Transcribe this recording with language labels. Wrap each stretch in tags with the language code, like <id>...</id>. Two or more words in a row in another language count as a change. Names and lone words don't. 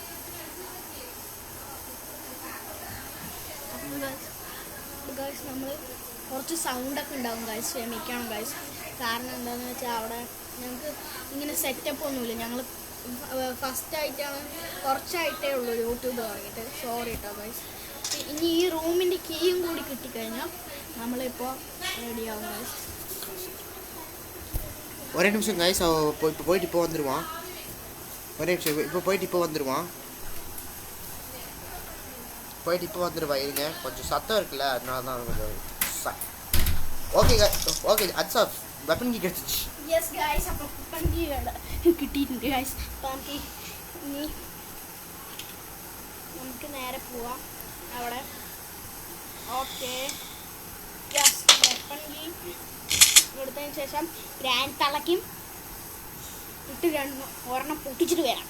<ml>ഗായ്സ്, നമ്മൾ കുറച്ച് സൗണ്ടൊക്കെ ഉണ്ടാവും ഗായ്സ്, ക്ഷമിക്കണം ഗായ്സ്. കാരണം എന്താണെന്ന് വെച്ചാൽ അവിടെ ഞങ്ങൾക്ക് ഇങ്ങനെ സെറ്റപ്പ് ഒന്നുമില്ല. ഞങ്ങൾ ഫസ്റ്റായിട്ടാണ്, കുറച്ചായിട്ടേ ഉള്ളൂ യൂട്യൂബ് തുടങ്ങിയിട്ട്. സോറി കേട്ടോ ഗൈസ്. ഇനി ഈ റൂമിൻ്റെ കീയും കൂടി കിട്ടിക്കഴിഞ്ഞാൽ നമ്മളിപ്പോൾ റെഡിയാവും ഗൈസ്.</ml> <ta>ஒரே நிமிஷம் கைஸ், இப்போ போயிட்டு இப்போ வந்துடுவான். ஒரே நிமிஷம், இப்போ போயிட்டு இப்போ வந்துடுவான். போயிட்டு இப்போ வந்துடுவா. இருங்க, கொஞ்சம் சத்தம் இருக்குல்ல, அதனால தான் கொஞ்சம்.</ta> <en>okay okay,</en> <ta>அட்ஸா</ta> <en>weapon key</en> <ta>கிடச்சிச்சு.</ta> <en>yes guys,</en> <ml>അപ്പോൾ</ml> <en>weapon key</en> <ml>കിട്ടിയിട്ടുണ്ട് ഗൈസ്. അപ്പോൾ നമുക്ക് നേരെ പോവാം അവിടെ.</ml> <en>okay, yes, weapon key</en> <ml>എടുത്തതിന് ശേഷം ഗ്രാൻഡ് തള്ളയ്ക്കും ഇട്ട് 1 പൊട്ടിച്ചിട്ട് വരാം.</ml>